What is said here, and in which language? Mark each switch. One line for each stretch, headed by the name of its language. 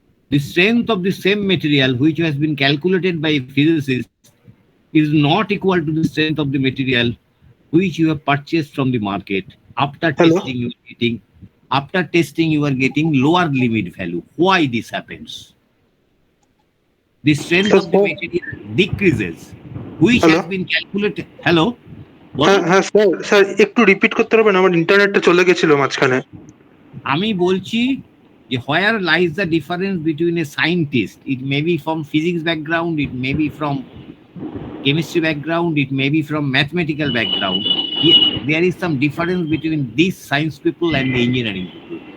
English: The strength of the same material which has been calculated by a physicist is not equal to the strength of the material which you have purchased from the market. After testing you are getting lower limit value. Why this happens? The strength of the material decreases which has been calculated. Hello?
Bangla: হ্যাঁ sir একটু repeat করতে পারবেন, আমার ইন্টারনেটটা চলে গেছিল মাঝখানে। আমি বলছি যে
English: where lies the difference between a scientist? It may be from physics background, it may be from chemistry background, it may be from mathematical background. There is some difference between these science people and the engineering people.